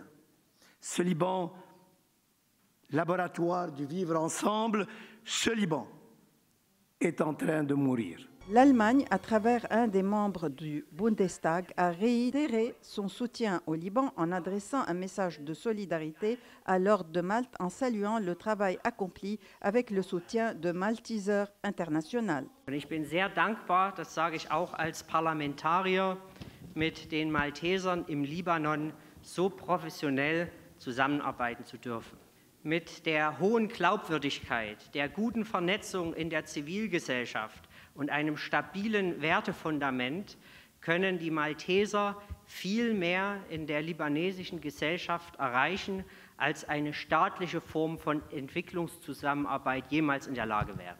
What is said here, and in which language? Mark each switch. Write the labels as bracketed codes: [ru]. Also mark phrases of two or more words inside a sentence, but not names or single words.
[fr] Ce Liban, laboratoire du vivre ensemble, ce Liban est en train de mourir. L'Allemagne, à travers un des membres du Bundestag, a réitéré son soutien au Liban en adressant un message de solidarité à l'Ordre de Malte en saluant le travail accompli avec le soutien de Malteser International. [de] Ich bin sehr dankbar, das sage ich auch als Parlamentarier, mit den Maltesern im Libanon so professionell zusammenarbeiten zu dürfen. Mit der hohen Glaubwürdigkeit, der guten Vernetzung in der Zivilgesellschaft und einem stabilen Wertefundament können die Malteser viel mehr in der libanesischen Gesellschaft erreichen, als eine staatliche Form von Entwicklungszusammenarbeit jemals in der Lage wäre.